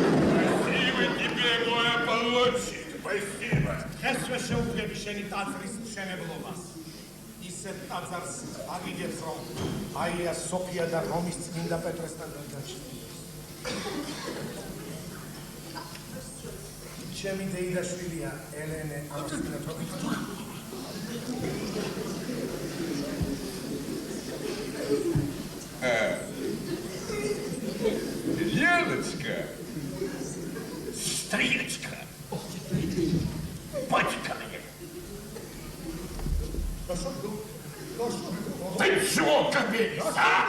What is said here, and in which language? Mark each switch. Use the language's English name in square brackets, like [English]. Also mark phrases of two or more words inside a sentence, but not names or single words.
[Georgian] დღესვე შეუძლები შენი ტაძრის მშენებლობას. ისეთ ტაძარს აგიგებს რომ აია სოფია და რომის წმინდა პეტრესთან გადაჭრილოს. ჩემი დეიდაშვილია ელენე ამასინათობით. [Russian] Леночка, стрелечка, батька мне. Ты чего кобелись, а?